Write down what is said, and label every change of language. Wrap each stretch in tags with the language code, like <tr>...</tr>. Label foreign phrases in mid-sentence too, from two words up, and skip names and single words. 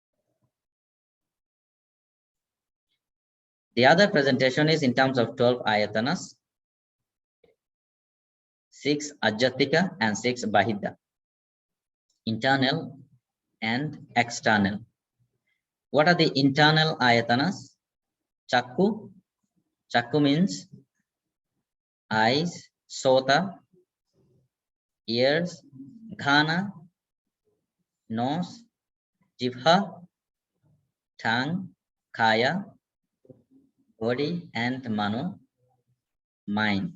<en>The other presentation is in terms of 12 ayatanas, 6 ajjatika and 6 bahidha, internal and external. What are the internal ayatanas? Chakku. Chakku means eyes, sota, ears, Ghana, nose, Jibha, tongue, Kaya, body, and Mano, mind.</en>